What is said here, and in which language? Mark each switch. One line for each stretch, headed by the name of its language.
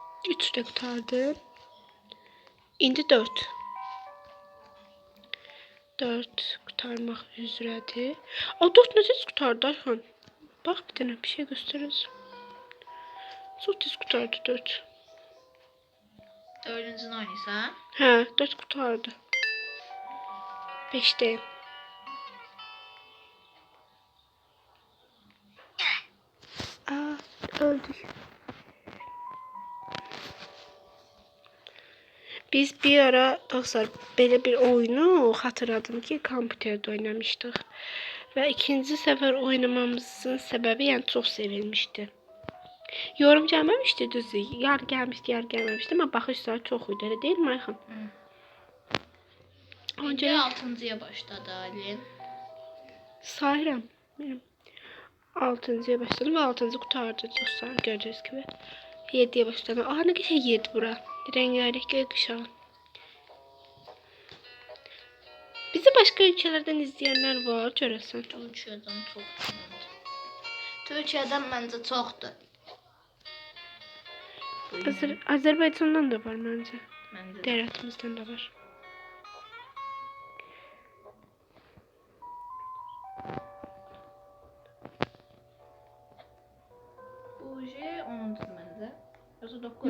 Azerbaijani: Üç də qutardı. İndi 4. 4 qutarmaq üzrədir. 4 necə qutardı Ayxan? Bax, bir dənə bir şey göstərəcəm. Çox tez qutardı 4. Dördüncünü oynayırsan. Hə, 4 qutardı. 5'te. Öldük.
Turkish: Biz bir ara dostlar böyle bir oyunu hatırladım ki kompüterde oynamıştık. Ve ikinci sefer oynamamızın sebebi yani çok sevilmişti. Yorum gelmemişti düzü. Yer gelmişti, yer gelmemişti ama bakışlar çok iyiydi. Öyle değil mi Ayhan? Önce 6'ya başladı Ali. Sayıram. 6'ya başladım ve 6. kurtardı dostlar gördüğünüz gibi. 7'ye başladım. Aa ne güzel 7 bura. Rengarenk gökkuşağı.
Azerbaijani: Bizi başka ülkelerden izleyenler var görəsən.
Turkish: Türkiye'den çok. Türkiye'den bence çoktu.
Azerbaijani: Azərbaycandan da var məncə.
Turkish: Bence de.
Azerbaijani: Devlətimizdən də var.
Turkish: Bu şey 10'du bence. Yoksa 9.